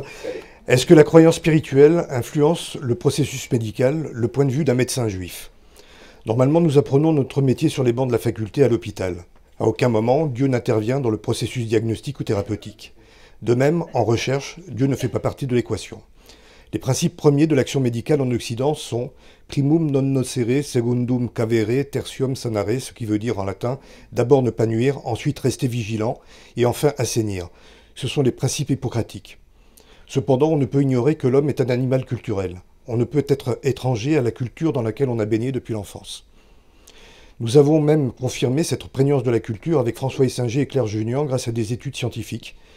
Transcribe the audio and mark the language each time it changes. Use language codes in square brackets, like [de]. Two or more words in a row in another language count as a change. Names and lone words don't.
[fr] Est-ce que la croyance spirituelle influence le processus médical, le point de vue d'un médecin juif ? Normalement, nous apprenons notre métier sur les bancs de la faculté à l'hôpital. À aucun moment, Dieu n'intervient dans le processus diagnostique ou thérapeutique. De même, en recherche, Dieu ne fait pas partie de l'équation. Les principes premiers de l'action médicale en Occident sont « [la] primum non nocere, secundum cavere, tertium sanare », [fr] ce qui veut dire en latin « d'abord ne pas nuire, ensuite rester vigilant, et enfin assainir ». Ce sont les principes hippocratiques. Cependant, on ne peut ignorer que l'homme est un animal culturel. On ne peut être étranger à la culture dans laquelle on a baigné depuis l'enfance. Nous avons même confirmé cette prégnance de la culture avec François Essinger et Claire Junior grâce à des études scientifiques.